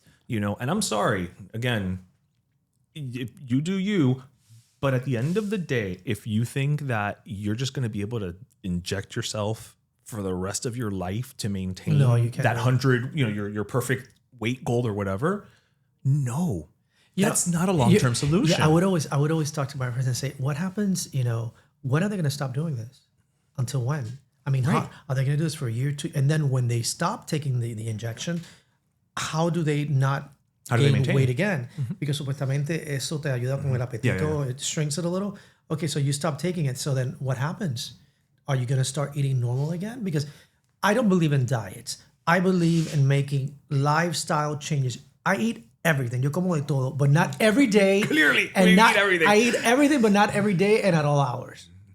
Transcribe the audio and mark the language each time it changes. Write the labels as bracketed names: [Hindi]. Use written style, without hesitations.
[English] And I'm sorry, again, you do you, but at the end of the day, if you think that you're just going to be able to inject yourself for the rest of your life to maintain that 100, your perfect weight goal or whatever, no. That's not a long-term solution. Yeah, I would always talk to my friends and say, what happens, when are they going to stop doing this? Until when? I mean, how, are they going to do this for a year or two? And then when they stop taking the injection, how do they not gain weight again? Mm-hmm. Because [Spanish] supuestamente eso te ayuda con el apetito. [English] It shrinks it a little. Okay, so you stop taking it. So then what happens? Are you going to start eating normal again? Because I don't believe in diets. I believe in making lifestyle changes. I eat everything. [Spanish] Yo como de todo, [English] but not every day. Clearly, and we eat everything. I eat everything, but not every day and at all hours.